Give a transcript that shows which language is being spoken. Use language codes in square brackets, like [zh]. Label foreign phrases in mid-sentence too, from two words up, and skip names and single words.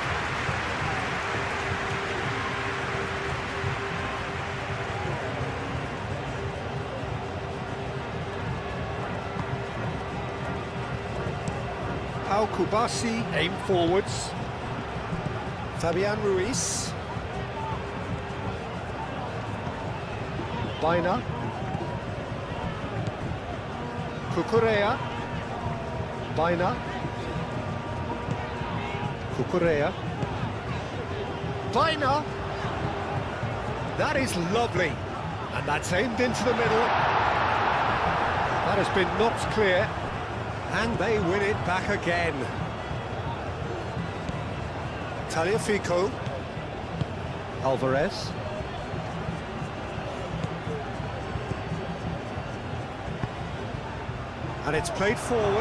[en] Pau Kubasi aim forwards. Fabian Ruiz. Baina. Cucurella. Baina. Cucurella. Baina. That is lovely. And that's aimed into the middle. That has been knocked clear. And they win it back again. Tagliafico. Alvarez. And it's played forward.